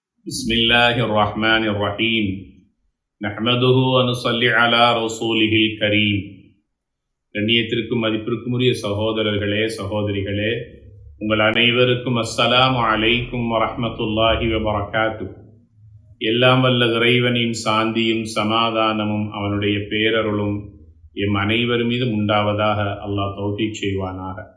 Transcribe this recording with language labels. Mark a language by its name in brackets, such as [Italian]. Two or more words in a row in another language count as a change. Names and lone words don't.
[Arabic] بسم الله الرحمن الرحيم نحمده ونصلي على رسوله الكريم. [Tamil] கண்ணியத்திற்கும் மதிப்பிற்கும் உரிய சகோதரர்களே சகோதரிகளே, உங்கள் அனைவருக்கும் [Arabic] السلام عليكم ورحمة الله وبركاته. [Tamil] எல்லாம் வல்ல இறைவனின் சாந்தியும் சமாதானமும் அவனுடைய பேரருளும் எம் அனைவர் மீதும் உண்டாவதாக அல்லாஹ் தௌஃபீக் செய்வானாக.